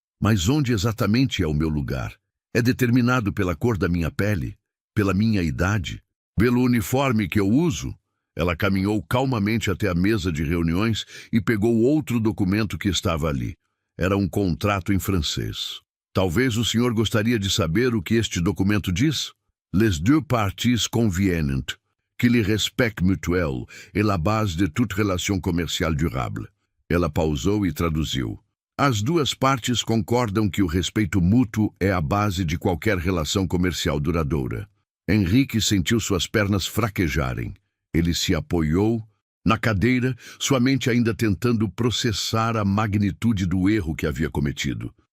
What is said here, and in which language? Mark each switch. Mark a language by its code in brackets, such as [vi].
[pt] Mas onde exatamente é o meu lugar? É determinado pela cor da minha pele? Pela minha idade? Pelo uniforme que eu uso? Ela caminhou calmamente até a mesa de reuniões e pegou outro documento que estava ali. Era um contrato em francês. Talvez o senhor gostaria de saber o que este documento diz? [fr] Les deux parties conviennent que le respect mutuel est la base de toute relation commerciale durable. [pt] Ela pausou e traduziu. As duas partes concordam que o respeito mútuo é a base de qualquer relação comercial duradoura. Henrique sentiu suas pernas fraquejarem. Ele se apoiou na cadeira, sua mente ainda tentando processar a magnitude do erro que havia cometido.